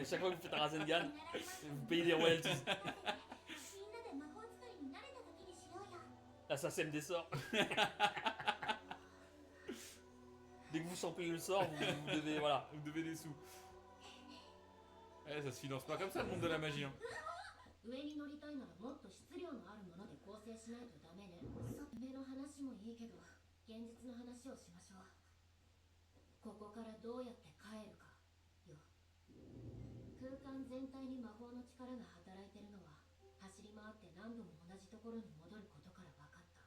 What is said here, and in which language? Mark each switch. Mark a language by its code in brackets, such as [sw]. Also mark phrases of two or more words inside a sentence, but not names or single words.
[fr] Et chaque fois que vous faites un Rasengan, vous payez des royalties. Là, ça sème des sorts. Dès que vous sentez le sort, vous devez. Voilà. Vous devez des sous. Eh, ça se finance pas comme ça le monde de la magie. Hein. [ja] 上に乗りたいならもっと質量のあるもので構成しないとダメね。夢の話もいいけど現実の話をしましょう。ここからどうやって帰るかよ。空間全体に魔法の力が働いてるのは走り回って何度も同じところに戻ることから分かった。